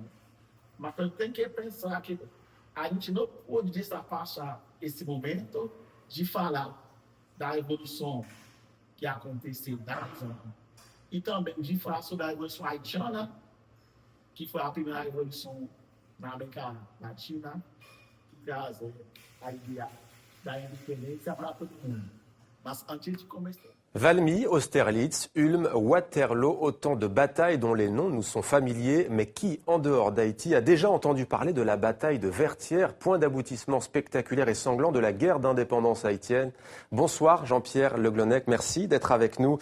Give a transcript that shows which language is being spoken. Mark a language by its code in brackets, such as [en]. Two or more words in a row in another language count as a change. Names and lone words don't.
[pt] Mas tem que pensar que a gente não pode desapaixar esse momento de falar da revolução que aconteceu na Haiti e também de falar sobre a revolução haitiana, que foi a primeira revolução na América Latina, que traz a ideia da independência para todo mundo. Mas antes de começar... [fr] Valmy, Austerlitz, Ulm, Waterloo, autant de batailles dont les noms nous sont familiers, mais qui, en dehors d'Haïti, a déjà entendu parler de la bataille de Vertières, point d'aboutissement spectaculaire et sanglant de la guerre d'indépendance haïtienne. Bonsoir Jean-Pierre Le Glonec, merci d'être avec nous.